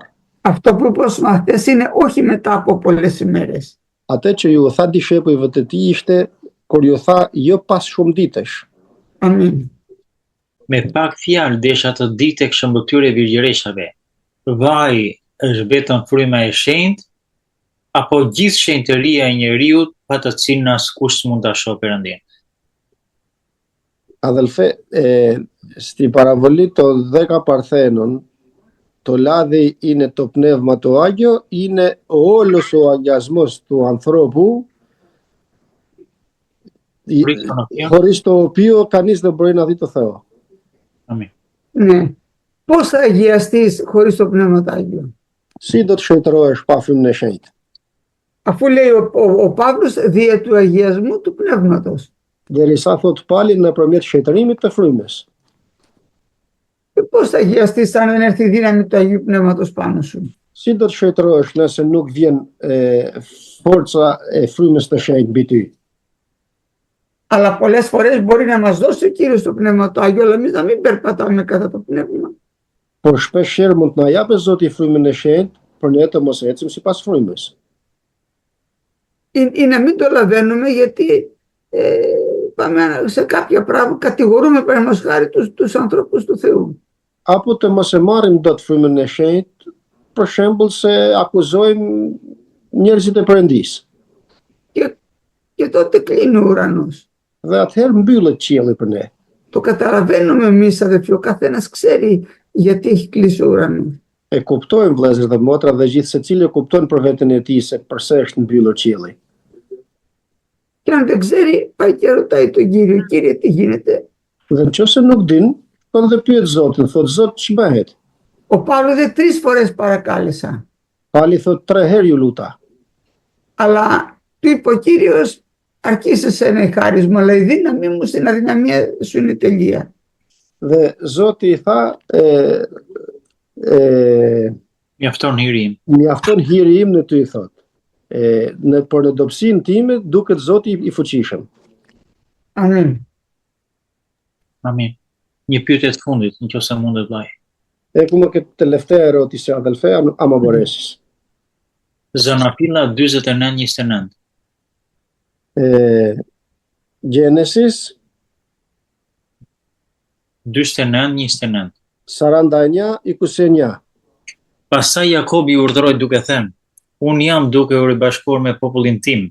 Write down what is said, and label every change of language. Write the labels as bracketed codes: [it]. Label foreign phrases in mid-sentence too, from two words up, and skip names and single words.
[el] Αυτό που είπα στους μαθητές είναι όχι μετά από πολλές ημέρες. [sq] Atë që ju tha dishepujve të tij ishte kur ju tha jo pas shumë ditësh. Amin. Me pak fjalë desha të di tek shëmbëtyre virgjëreshave. Vaj është vetëm fryma e shenjtë apo gjithë shenjtëria e njeriut pa të cilën askush mund ta shohë Perëndin. [el] Αδελφέ, στην παραβολή των 10 Παρθένων, το λάδι είναι το πνεύμα το Άγιο, είναι όλος ο αγιασμός του ανθρώπου, χωρίς το οποίο κανείς δεν μπορεί να δει το Θεό. Amin. Ναι. Πώς θα αγιαστείς χωρίς το πνεύμα του Άγιο? [sq] Si do të shëntërohesh pa frymën e shenjtë? [el] Αφού λέει ο Παύλος δια του αγιασμού του πνεύματος. [sq] Derisa thot Pali nëpërmjet shëntërimit të frymës. [el] Πώς θα αγιαστείς αν δεν έρθει η δύναμη του Αγίου Πνεύματος πάνω σου? [sq] Si do të shëntërohesh nëse nuk vjen forca e frymës të shenjtë mbi ty? [el] Αλλά πολλές φορές μπορεί να μας δώσει ο Κύριος το Πνεύμα του Άγιο, αλλά εμείς να μην περπατάμε κατά το Πνεύμα. [sq] Por shpesh herë mund të na japë Zoti frymën e shenjtë, por ne të mos ecim sipas frymës. [el] Ή να μην το λαβαίνουμε γιατί πάμε σε κάποια πράγματα, κατηγορούμε παραδείγματος χάρη τους ανθρώπους του Θεού. [sq] Apo të mos e marrim dot frymën e shenjtë, për shembull se akuzojmë njerëzit e Perëndisë. [el] Και τότε κλείνει ο ουρανός. [sq] Dhe atëherë mbyllet qielli për ne. [el] Το καταλαβαίνουμε εμείς αδελφοί, ο καθένας ξέρει γιατί έχει κλείσει ο ουρανός. [sq] E kuptojmë vëllezër dhe motra dhe gjithë secili e kupton për veten e tij se pse është mbyllur qielli. [el] Και αν δεν ξέρει, πάει και ρωτάει τον Κύριο, Κύριε, τι γίνεται? [sq] Dhe nëse nuk din, po dhe pyet Zotin, thotë Zot, ç'bëhet? [el] Ο Παύλος δεν 3 φορές παρακάλεσα. [sq] Pali thotë 3 herë ju luta. [el] Αλλά του είπε ο Κύριος, αρκεί σε σένα η χάρις μου, αλλά η δύναμη μου στην αδυναμία σου είναι τελεία. [sq] Dhe Zoti i tha, Mjafton hirim. Mjafton hiri im në ty, thot. Por në dobësinë time duket Zoti i fuqishëm. Amen. Amin. Një pyetje të fundit, nëse mundet vllai. Kuma këtë [el] τελευταία ερώτηση, αδελφέ, άμα μπορέσεις. [sq] Zanafilla 49:29. Genesis 49:29. 49-29. Pastaj Jakobi urdhëroi duke thënë: Unë jam duke u ribashkuar me popullin tim.